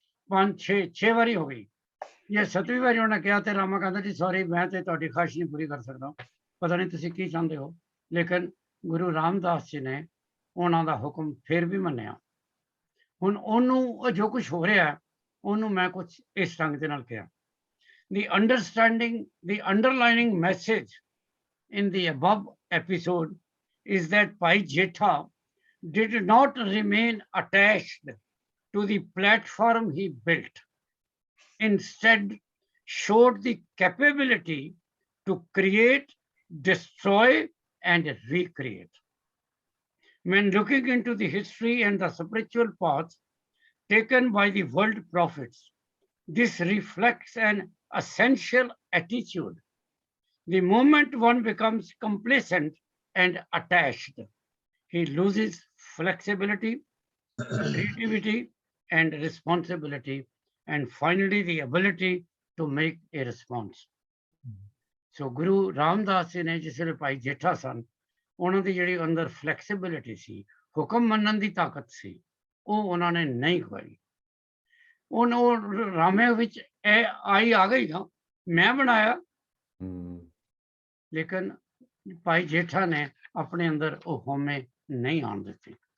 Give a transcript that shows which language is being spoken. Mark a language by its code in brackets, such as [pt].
[pa] 5-6 ਵਾਰੀ ਹੋ ਗਈ। ਜੇ 7ਵੀਂ ਵਾਰੀ ਉਹਨੇ ਕਿਹਾ ਤੇ ਰਾਮਾ ਕਹਿੰਦਾ ਜੀ ਸੌਰੀ, ਮੈਂ ਤੇ ਤੁਹਾਡੀ ਖਾਹਿਸ਼ ਨਹੀਂ ਪੂਰੀ ਕਰ ਸਕਦਾ, ਪਤਾ ਨਹੀਂ ਤੁਸੀਂ ਕੀ ਚਾਹੁੰਦੇ ਹੋ। ਲੇਕਿਨ ਗੁਰੂ ਰਾਮਦਾਸ ਜੀ ਨੇ ਉਹਨਾਂ ਦਾ ਹੁਕਮ ਫਿਰ ਵੀ ਮੰਨਿਆ। ਹੁਣ ਉਹਨੂੰ ਜੋ ਕੁਝ ਹੋ ਰਿਹਾ ਉਹਨੂੰ ਮੈਂ ਕੁਝ ਇਸ ਢੰਗ ਦੇ ਨਾਲ ਕਿਹਾ। [en] The underlining message in the above episode is that Bhai Jetha did not remain attached to the platform he built. Instead, showed the capability to create, destroy, and recreate. When looking into the history and the spiritual path taken by the world prophets, this reflects an essential attitude. The moment one becomes complacent and attached, he loses flexibility, creativity, and responsibility, and finally the ability to make a response. [pa] So Guru Ramdas ji ne ਜਿਸ ਵੇਲੇ ਭਾਈ ਜੇਠਾ ਸਨ, ਉਹਨਾਂ ਦੀ ਜਿਹੜੀ ਅੰਦਰ flexibility ਸੀ, ਹੁਕਮ ਮੰਨਣ ਦੀ ਤਾਕਤ ਸੀ, ਉਹ ਉਹਨਾਂ ਨੇ ਨਹੀਂ ਖਵਾਈ। ਉਹ ਰਾਮੇ ਵਿੱਚ ਆਈ ਆ ਗਈ ਨਾ, ਮੈਂ ਬਣਾਇਆ, ਲੇਕਿਨ ਭਾਈ ਜੇਠਾ ਨੇ ਆਪਣੇ ਅੰਦਰ ਉਹ ਹਉਮੈ ਨਹੀਂ ਆਉਣ ਦਿੱਤੀ।